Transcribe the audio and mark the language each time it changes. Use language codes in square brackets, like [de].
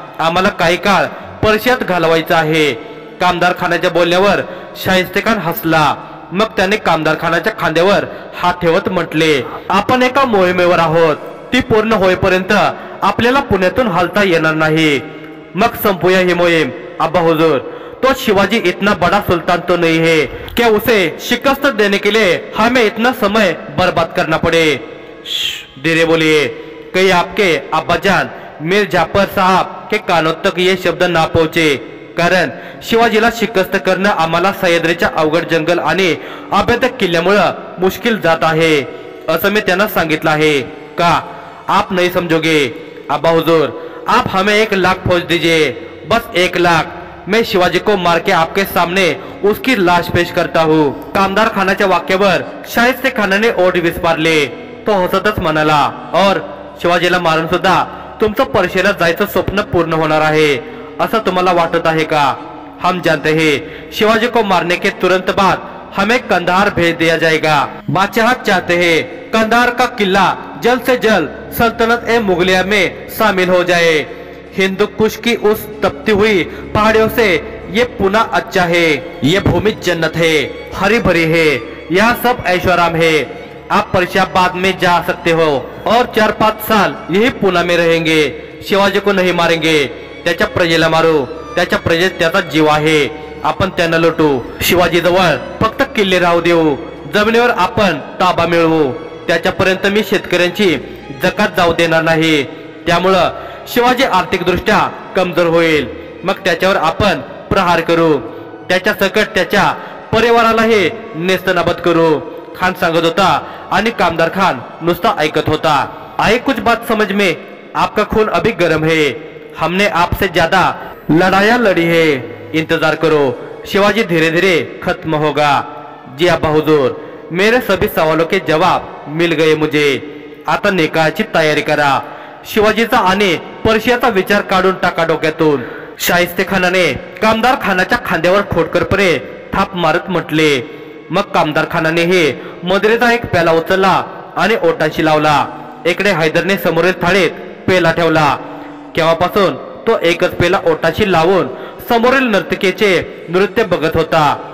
[mr] आम्हाला काही काळ परश्यात घालवायचं आहे. कामदार खानाच्या बोलण्यावर शाहिस्ते खान हसला. मग त्याने कामदार खानाच्या खांद्यावर हात ठेवत म्हटले. आपण एका मोहिमेवर आहोत. ती पूर्ण होईपर्यंत आपल्याला पुण्यातून हलता येणार नाही. मग संपूया ही मोहीम अब्बा हुजूर. [hi] तो शिवाजी इतना बड़ा सुल्तान तो नहीं है क्या उसे शिकस्त देने के लिए हमें इतना समय बर्बाद करना पड़े. धीरे बोलिए, कहीं आपके अब्बाजान मीर जाफर साहब के कानों तक ये शब्द ना पहुंचे. [mr] कारण शिवाजीला शिकस्त करणं आम्हाला सह्याद्रीच्या अवघड जंगल आणि अभेद किल्ल्यामुळे मुश्किल जात आहे असं मी त्यांना सांगितलं आहे. [hi] का आप नहीं समझोगे अब्बा हुजूर? आप हमें 1 लाख फौज दीजिए, बस 1 लाख. मैं शिवाजी को मार के आपके सामने उसकी लाश पेश करता हूँ। [mr] कामदार खानाच्या वाक्यावर शाहिस्ते खानाने ओठ विस्फारले। तो हसतच म्हणाला, और शिवाजीला मारून सुद्धा तुमचं पर्शियाला जायचं स्वप्न पूर्ण होणार आहे असं तुम्हाला वाटत आहे का? [hi] हम जानते हैं शिवाजी को मारने के तुरंत बाद हमें कंधार भेज दिया जाएगा। बादशाह चाहते हैं कंधार का किला जल्द से जल्द सल्तनत ए मुगलिया में शामिल हो जाए। हिंदू कुश की उस तपती हुई पहाड़ियों से ये पुना अच्छा है। ये भूमि जन्नत है, हरी भरी है, यहाँ सब ऐशोआराम है। आप पर्शिया बाद में जा सकते हो और 4-5 साल यही पुना में रहेंगे। शिवाजी को नहीं मारेंगे, [mr] त्याच्या प्रजेला मारू, त्याच्या प्रजेत त्याचा जीव आहे, आपण त्यांना लुटू। शिवाजी जवळ फक्त किल्ले राहू देऊ, जमिनीवर आपण ताबा मिळवू, त्याच्यापर्यंत मी शेतकऱ्यांची जकात जाऊ देणार नाही। त्यामुळं शिवाजी आर्थिक दृष्ट्या कमजोर होईल, मग त्याच्यावर आपण प्रहार करू, त्याच्या सकट त्याच्या परिवारालाही नेस्तनाबूत करू। खान सांगत होता आणि कामदार खान नुसता ऐकत होता। [hi] आए कुछ बात समझ में, आपका खून अभी गर्म है, हमने आपसे ज्यादा लड़ाया लड़ी है, इंतजार करो, शिवाजी धीरे धीरे खत्म होगा। जी अब्बा हुजूर, मेरे सभी सवालों के जवाब मिल गए मुझे, [mr] आता निकालाची तयारी करा। शिवाजीचा आणि पर्शियाचा विचार काढून टाका डोक्यातून। शाहिस्ते खानाने कामदार खानाच्या खांद्यावर खोडकरपणे थाप मारत म्हटले। मग कामदार खानाने हे मदरेचा एक प्याला उचलला आणि ओटाशी लावला। इकडे हैदरने समोरील थाळीत पेला ठेवला। केव्हापासून तो एकच पेला ओटाशी लावून समोरील नर्तकीचे नृत्य बघत होता।